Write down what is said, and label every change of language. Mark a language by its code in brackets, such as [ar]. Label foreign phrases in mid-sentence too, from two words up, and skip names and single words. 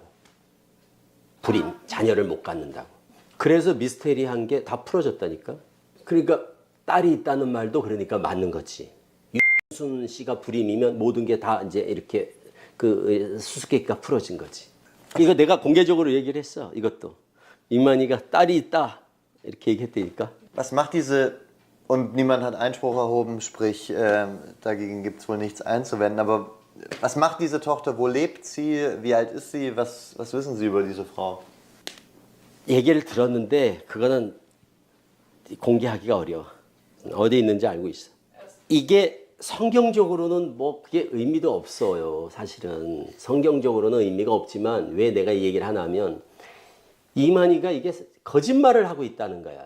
[ko] 불임 자녀를 못 갖는다고. 그래서 미스테리한 게 다 풀어졌다니까. 그러니까 딸이 있다는 말도 그러니까 맞는 거지. 윤순 씨가 불임이면 모든 게 다 이제 이렇게 그 수수께끼가 풀어진 거지. 이거 내가 공개적으로 얘기를 했어. 이것도 이만희가 딸이 있다 이렇게 얘기했다니까. [de] Was macht diese, und niemand hat Einspruch erhoben, sprich dagegen gibt es wohl nichts einzuwenden, aber was macht diese Tochter, wo lebt sie, wie alt ist sie, was wissen Sie über diese Frau? [ko] 얘기를 들었는데 그거는 공개하기가 어려워. 어디 있는지 알고 있어. 이게 성경적으로는 뭐 그게 의미도 없어요. 사실은 성경적으로는 의미가 없지만 왜 내가 이 얘기를 하나 하면 이만희가 이게 거짓말을 하고 있다는 거야.